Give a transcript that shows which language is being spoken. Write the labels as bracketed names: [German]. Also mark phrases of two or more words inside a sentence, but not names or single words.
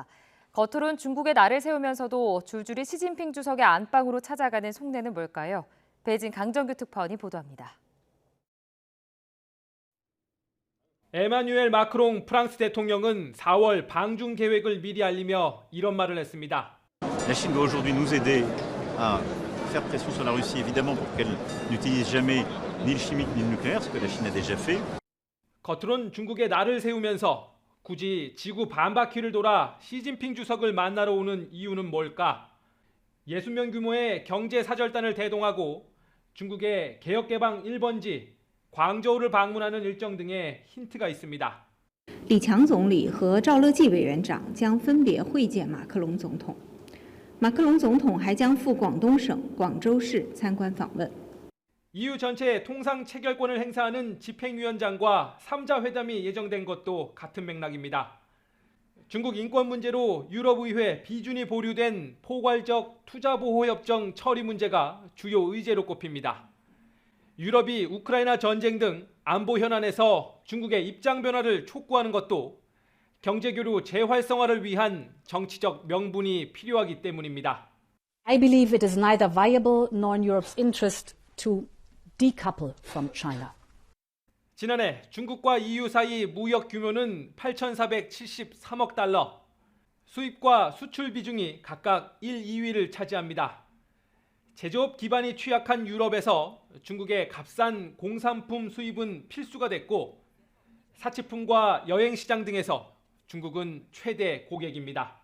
[Korean] 겉으론 중국의 날을 세우면서도 줄줄이 시진핑 주석의 안방으로 찾아가는 속내는 뭘까요? 베이징 강정규 특파원이 보도합니다. 에마뉴엘 마크롱 프랑스 대통령은 4월 방중 계획을 미리 알리며 이런 말을 했습니다. [French] La Chine doit aujourd'hui nous aider à faire pression sur la Russie, évidemment, pour qu'elle n'utilise jamais ni le chimique ni le nucléaire, ce que la Chine a déjà fait. [Korean] 겉으론 중국의 날을 세우면서 굳이 지구 반바퀴를 돌아 시진핑 주석을 만나러 오는 이유는 뭘까? 60명 규모의 경제사절단을 대동하고 중국의 개혁개방 1번지 광저우를 방문하는 일정 등의 힌트가 있습니다. [Chinese] 李强总理和赵乐际委员长将分别会见马克龙总统。马克龙总统还将赴广东省广州市参观访问。 [Korean] EU 전체 통상 체결권을 행사하는 집행위원장과 3자 회담이 예정된 것도 같은 맥락입니다. 중국 인권 문제로 유럽의회 비준이 보류된 포괄적 투자보호협정 처리 문제가 주요 의제로 꼽힙니다. 유럽이 우크라이나 전쟁 등 안보 현안에서 중국의 입장 변화를 촉구하는 것도 경제교류 재활성화를 위한 정치적 명분이 필요하기 때문입니다. [English] I believe it is neither viable nor in Europe's interest to decouple from China. [Korean] 지난해 중국과 EU 사이 무역 규모는 8,473억 달러, 수입과 수출 비중이 각각 1, 2위를 차지합니다. 제조업 기반이 취약한 유럽에서 중국의 값싼 공산품 수입은 필수가 됐고 사치품과 여행시장 등에서 중국은 최대 고객입니다.